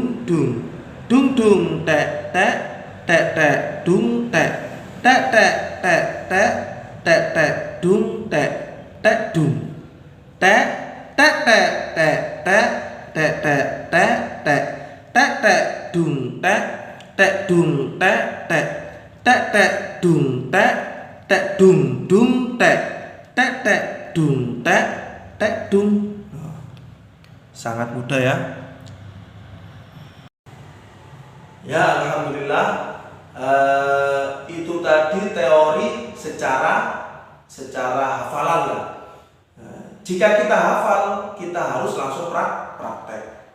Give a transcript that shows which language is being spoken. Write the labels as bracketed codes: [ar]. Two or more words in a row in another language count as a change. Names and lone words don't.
[id] dung, dung dung tek tek, tek tek dung tek, tek tek tek tek, tek tek dung tek, tek dung tek, tek tek tek tek, tek tek tek tek, tek tek dung tek, tek dung tek tek, tek tek dung tek, tek dung dung tek, tek tek dung tek, tek dung. Sangat mudah ya. Ya alhamdulillah, itu tadi teori secara hafalan ya. Jika kita hafal, kita harus langsung praktek.